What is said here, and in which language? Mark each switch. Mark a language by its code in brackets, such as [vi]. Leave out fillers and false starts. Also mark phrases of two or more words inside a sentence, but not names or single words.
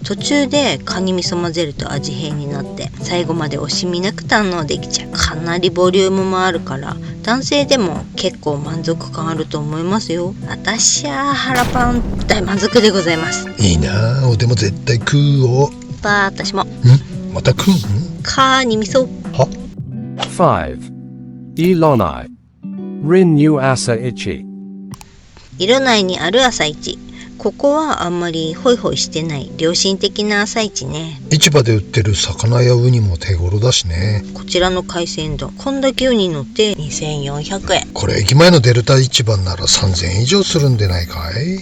[ja] 途中でカニ味噌混ぜると味変になって最後まで惜しみなく堪能できちゃう。かなりボリュームもあるから男性性でも結構満足感あると思いますよ。私は腹パン大満足でございます。いいなあ。でも絶対食うを。私も。また食うんカーに味噌。は 5. Ilonai. Rinyu Asaichi. 色内にある朝市。ここはあんまりホイホイしてない良心的な朝市ね。市場で売ってる魚やウニも手頃だしね。こちらの海鮮丼、こんだけウニ乗って2400円。これ駅前のデルタ市場なら3000円以上するんでないかい？